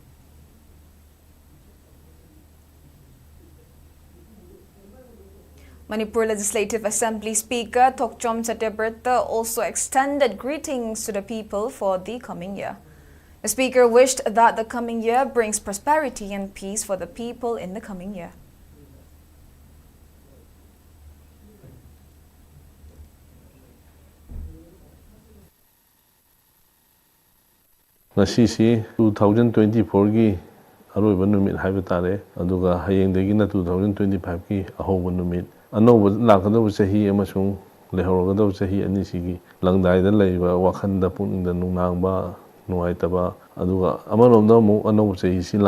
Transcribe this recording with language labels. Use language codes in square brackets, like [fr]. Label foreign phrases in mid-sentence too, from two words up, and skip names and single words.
[en] Manipur Legislative Assembly Speaker Thokchom Chatterberta also extended greetings to the people for the coming year. The Speaker wished that the coming year brings prosperity and peace for the people in the coming year. [mni] Ngasi 2024 gi aroiba numit haiba tare aduga hayengdegi na 2025 gi ahoba numit anoba lakadabu chahi amasung lehorgadabu chahi ani sigi langdaida leiba wakhanda puningda nungnangba nuaitaba aduga amaromda mu anoba chahi si